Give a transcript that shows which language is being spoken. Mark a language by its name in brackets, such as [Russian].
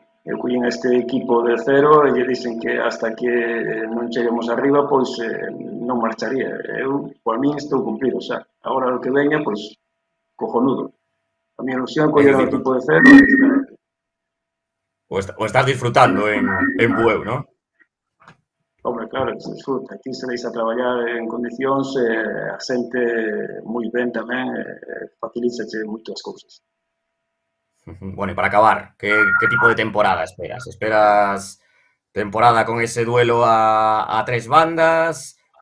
[Galician] Eu collín este equipo de cero e lle dicen que hasta que non cheguemos arriba, pois non marcharía. Eu, por min, estou cumplido xa. Agora o que veña, pois, cojonudo. A miña ilusión coller un equipo de cero e O estás disfrutando en Bueu, non? [Spanish] Hombre, claro, se disfruta. [Galician] Aquí se deixa traballar en condicións a xente moi ben tamén, facilítache moitas cousas. [Spanish] Bueno, y para acabar, ¿qué tipo de temporada esperas? ¿Esperas temporada con ese duelo a tres bandas?